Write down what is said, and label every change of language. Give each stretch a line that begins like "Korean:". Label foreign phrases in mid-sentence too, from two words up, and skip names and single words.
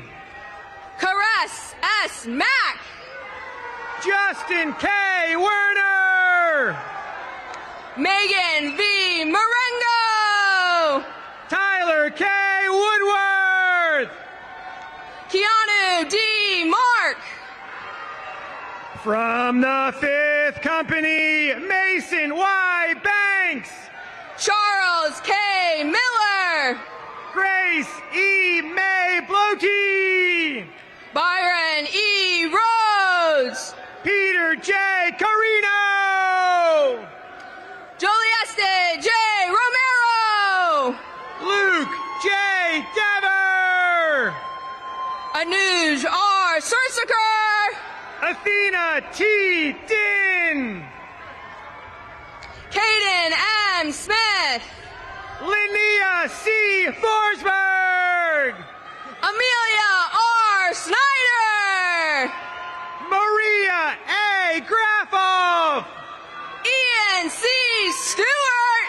English: Caress S. Mack. Justin K. Werner. Megan V. Marengo. Tyler K. Woodworth. Keanu D. Mark. From the fifth company, Mason Y. Banks. Charles K. Miller. Grace E. May Bloty. Byron E. Rhodes. Peter J. Carino. Jolieste J. Romero. Luke J. Dever. Anuj R. Sursaker. Athena T. Din. Caden M. Smith. Linnea C. Forsberg. Amelia R. Snyder. Maria A. Graffoff. Ian C. Stewart.